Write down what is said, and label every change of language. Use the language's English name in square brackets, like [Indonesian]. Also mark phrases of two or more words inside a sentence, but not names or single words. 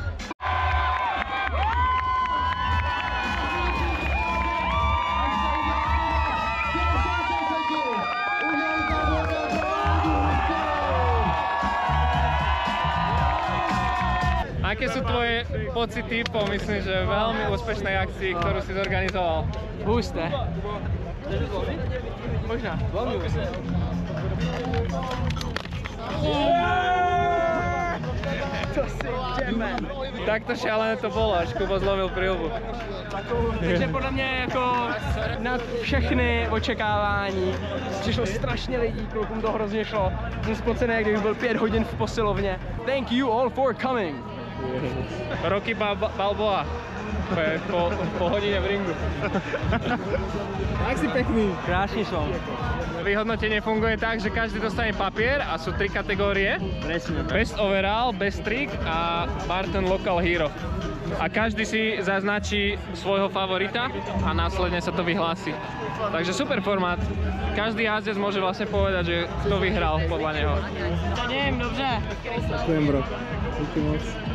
[Slovak] Aké sú tvoje pocity po, myslím, že veľmi úspešnej akcii, ktorú si zorganizoval? Husté. Možná. Veľmi husté. To si ideme. Takto šialené to bolo, až Kubo zlomil prilbu. [Czech] Takže podle mě jako nad všechny očekávání přišlo strašně lidí, klukům to hrozně šlo. Jsem spocený, jak kdybych byl 5 hodin v posilovně. [English] Thank you all for coming. [Slovak] Rocky Balboa. Po hodine v ringu. Tak si pekný. Krásne som. Vyhodnotenie funguje tak, že každý dostane papier a sú 3 kategórie. [English] Best overall, best trick a Barton Local Hero. [Slovak] A každý si zaznačí svojho favorita a následne sa to vyhlási. Takže super formát. Každý jazdec môže vlastne povedať, že kto vyhral podľa neho. To neviem, dobře. Ďakujem, bro. [Czech] Díky moc.